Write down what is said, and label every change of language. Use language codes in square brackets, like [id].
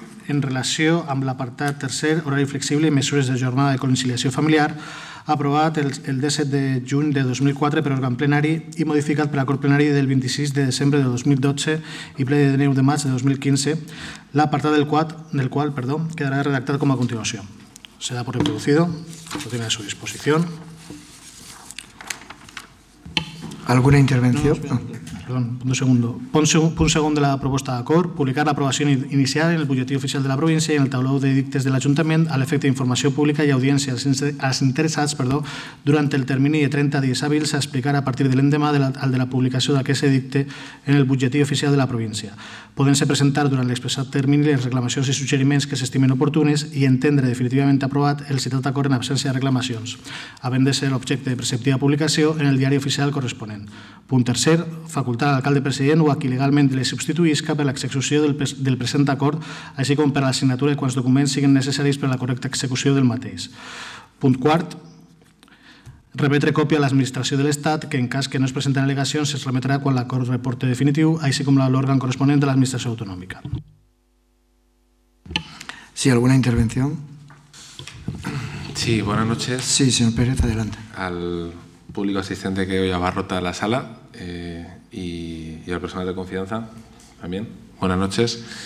[ca] en relació amb l'apartat tercer, horari flexible i mesures de jornada de conciliació familiar, aprovat el 17 de juny de 2004 per òrgan plenari i modificat per acord plenari del 26 de desembre de 2012 i ple de 9 de maig de 2015, l'apartat del qual [es] quedará redactado como a continuación. Se da por reproducido, lo tiene a su disposición. ¿Alguna intervención? Perdón, un segundo. [ca] Punt segon de la proposta d'acord, publicar l'aprovació inicial en el butlletí oficial de la província i en el tauló d'edictes de l'Ajuntament a l'efecte d'informació pública i audiència als interessats durant el termini de 30 dies hàbils a explicar a partir de l'endemà al de la publicació d'aquest edicte en el butlletí oficial de la província. Poden-se presentar durant l'expressat termini les reclamacions i suggeriments que s'estimen oportunes i entendre definitivament aprovat el citat acord en absència de reclamacions, havent de ser l'objecte de preceptiva publicació en el diari oficial corresponent. Punt tercer, facultar a l'alcalde president o a qui legalment li substituïsca per l'execució del present acord, així com per a la signatura de quants documents siguin necessaris per a la correcta execució del mateix. Punt quart, remetre còpia a l'administració de l'Estat, que en cas que no es presenten al·legacions es remetrà quan l'acord reporte definitiu, així com l'òrgan corresponent de l'administració autonòmica. [es] Sí, ¿alguna intervención? Sí, buenas noches. Sí, señor Pérez, adelante. Al público asistente que hoy abarrota la sala y al personal de confianza también. Buenas noches.